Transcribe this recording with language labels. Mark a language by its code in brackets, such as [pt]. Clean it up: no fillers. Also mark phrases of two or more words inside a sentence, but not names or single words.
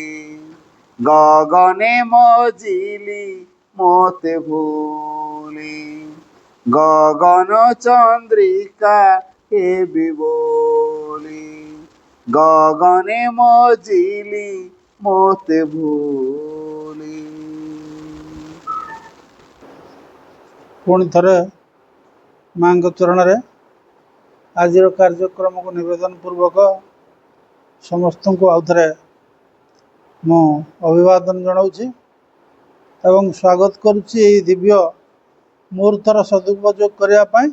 [or] ଗଗନେ ମଜିଲି ମୋତେ ଭୁଲି, ଗଗନ ଚନ୍ଦ୍ରିକା ହେବି ବୋଲି। ଗଗନେ ମଜିଲି ମୋତେ ଭୁଲି। ପୁଣି ଥରେ ମାଙ୍କ ଚରଣରେ ଆଜିର କାର୍ଯ୍ୟକ୍ରମକୁ ନିବେଦନ ପୂର୍ବକ ସମସ୍ତଙ୍କୁ ଆଉଥରେ ମୁଁ ଅଭିବାଦନ ଜଣାଉଛି ଏବଂ ସ୍ୱାଗତ କରୁଛି ଏହି ଦିବ୍ୟ ମୁହୂର୍ତ୍ତର ସଦୁପଯୋଗ କରିବା ପାଇଁ।